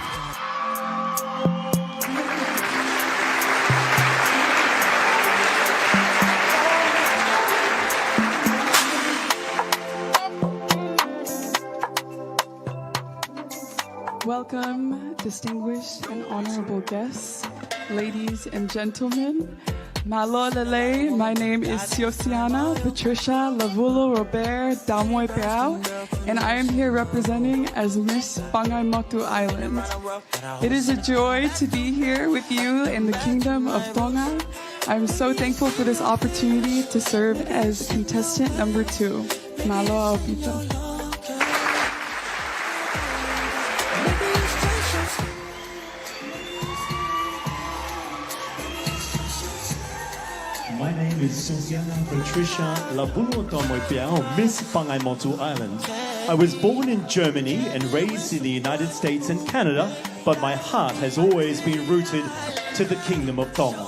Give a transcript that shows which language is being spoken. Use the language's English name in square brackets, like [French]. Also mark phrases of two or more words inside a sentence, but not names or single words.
[English] Welcome, distinguished and honorable guests, ladies and gentlemen. [Tongan] Malo lele, [English] my name is Siosi'ana Patricia Lavulo Robert Tonga'uiha, and I am here representing as Miss Pangaimotu Island. It is a joy to be here with you in the Kingdom of Tonga. I'm so thankful for this opportunity to serve as contestant number 2. [Tongan] Malo aupito. [English] My name is Siosi'ana Patricia Lavulo Tonga'uiha, or Miss Pangaimotu Island. I was born in Germany and raised in the United States and Canada, but my heart has always been rooted to the Kingdom of Tonga.